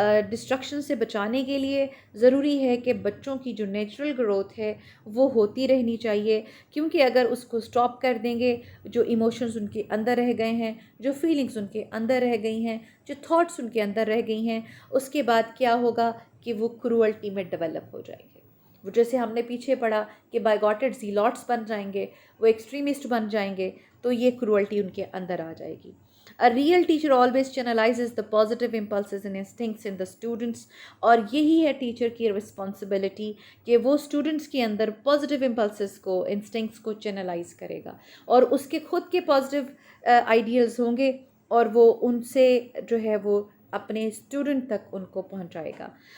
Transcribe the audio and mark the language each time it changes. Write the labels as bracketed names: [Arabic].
[Urdu] Destruction سے بچانے کے لیے ضروری ہے کہ بچوں کی جو نیچرل گروتھ ہے وہ ہوتی رہنی چاہیے، کیونکہ اگر اس کو سٹاپ کر دیں گے، جو ایموشنز ان کے اندر رہ گئے ہیں، جو فیلنگز ان کے اندر رہ گئی ہیں، جو تھاٹس ان کے اندر رہ گئی ہیں، اس کے بعد کیا ہوگا کہ وہ کروئلٹی میں ڈیولپ ہو جائیں گے. وہ جیسے ہم نے پیچھے پڑھا کہ بائیگاٹڈ زیلاٹس بن جائیں گے، وہ ایکسٹریمسٹ بن جائیں گے، تو یہ کروئلٹی ان کے اندر آ جائے گی. [English] A real teacher always channelizes the positive impulses and instincts in the students. [Urdu] اور یہی ہے ٹیچر کی رسپانسبلٹی کہ وہ اسٹوڈنٹس کے اندر پازیٹیو امپلسز کو، انسٹنکٹس کو چینلائز کرے گا، اور اس کے خود کے پازیٹیو آئیڈیلز ہوں گے، اور وہ ان سے جو ہے وہ اپنے اسٹوڈنٹ تک ان کو پہنچائے گا.